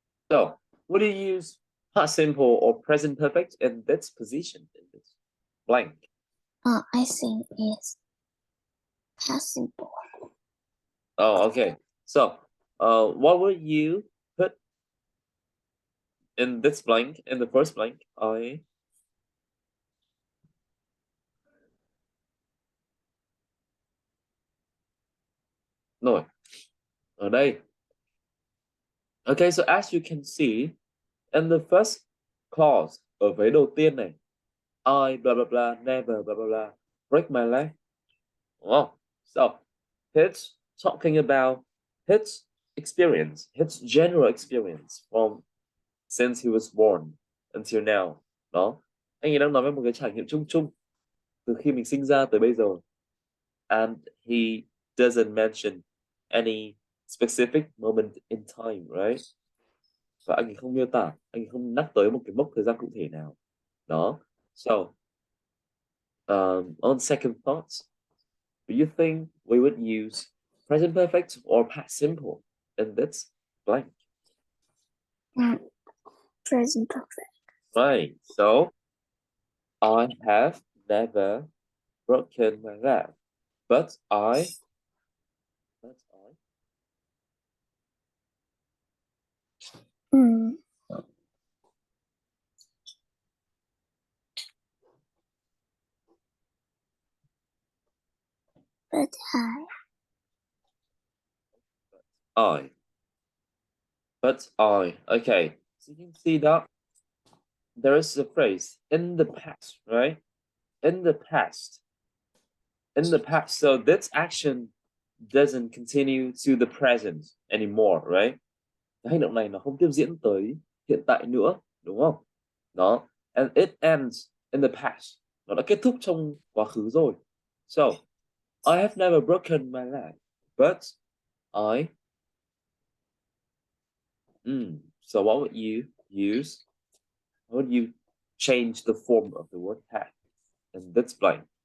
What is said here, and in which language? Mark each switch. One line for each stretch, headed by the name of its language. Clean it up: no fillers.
English: So, would you use past simple or present perfect in this position? In this blank. I think it's past simple. Oh, okay. So, what would you put in this blank? In the first blank, no,
Vietnamese: ở đây.
English: Okay, so as you can see, in the first clause
Vietnamese: ở vế đầu tiên này,
English: I blah blah blah never blah blah blah break my leg. Oh, so it's talking about his experience, his general experience from since he was born until now.
Vietnamese: Đó, anh ấy đang nói về một cái trải nghiệm chung chung từ khi mình sinh ra tới bây giờ.
English: And he doesn't mention any specific moment in time, right?
Vietnamese: Và anh ấy không miêu tả, anh ấy không nhắc tới một cái mốc thời gian cụ thể nào. Đó.
English: So, on second thoughts, do you think we would use present perfect or past simple in this blank? Present perfect. Right. So, I have never broken my leg, but I. Mm. But I. But I. Okay. So you can see that there is a phrase in the past, right? In the past. In the past. So this action doesn't continue to the present anymore, right?
Vietnamese: Cái hành động này nó không tiếp diễn tới hiện tại nữa, đúng không? Đó.
English: And it ends in the past.
Vietnamese: Nó đã kết thúc trong quá khứ rồi.
English: So, I have never broken my leg, but I. So what would you use? How would you change the form of the word have in this blank?